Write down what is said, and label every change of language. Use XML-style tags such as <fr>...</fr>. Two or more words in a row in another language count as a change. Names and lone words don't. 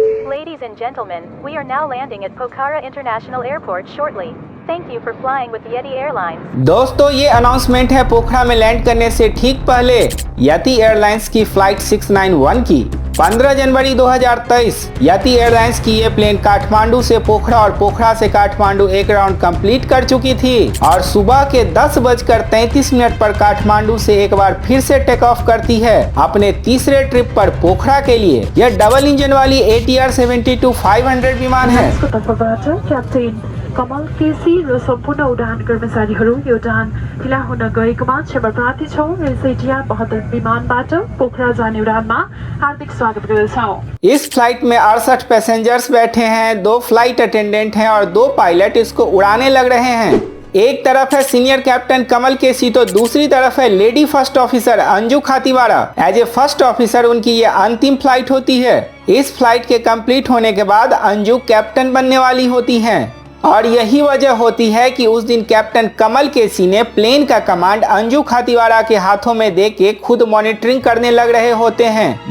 <en>Ladies and gentlemen, we are now landing at Pokhara International Airport shortly. Thank you for flying with Yeti Airlines.</en> <hi>दोस्तों ये अनाउंसमेंट है पोखरा में लैंड करने से ठीक पहले यति एयरलाइंस की फ्लाइट 691 की 15 जनवरी 2023 यति एयरलाइंस की ये प्लेन काठमांडू से पोखरा और पोखरा से काठमांडू एक</hi> <en>round complete</en> <hi>कर चुकी थी और सुबह के 10:33 पर काठमांडू से एक बार फिर से</hi> <en>take off</en> <hi>करती है अपने तीसरे ट्रिप पर पोखरा के लिए। यह डबल इंजन वाली ATR 72-500 विमान है।</hi> <ne>कमल केसी र सम्पूर्ण उडान कर्मचारीहरू यो उडान ढिला हुन गएकोमा क्षमा प्रार्थी छौं। ATR 72 विमानबाट पोखरा जाने उडानमा हार्दिक स्वागत गर्दछौं।</ne> <hi>इस फ्लाइट में 68 पैसेंजर्स बैठे हैं, 2</hi> <en>flight attendant</en> <hi>हैं और 2 पायलट इसको उड़ाने लग रहे हैं। एक तरफ है</hi> <en>senior captain</en> <hi>कमल केसी तो दूसरी तरफ है</hi> <en>lady first officer</en> <hi>अंजू खातीवाड़ा।</hi> <en>as a first officer</en> <hi>उनकी ये अंतिम फ्लाइट होती है। इस फ्लाइट के कंप्लीट होने के बाद अंजू कैप्टन बनने वाली होती हैं और यही वजह होती है कि उस दिन कैप्टन कमल केसी ने प्लेन का कमांड अंजू खातीवाड़ा के हाथों में दे के खुद मॉनिटरिंग करने लग रहे होते हैं।</hi>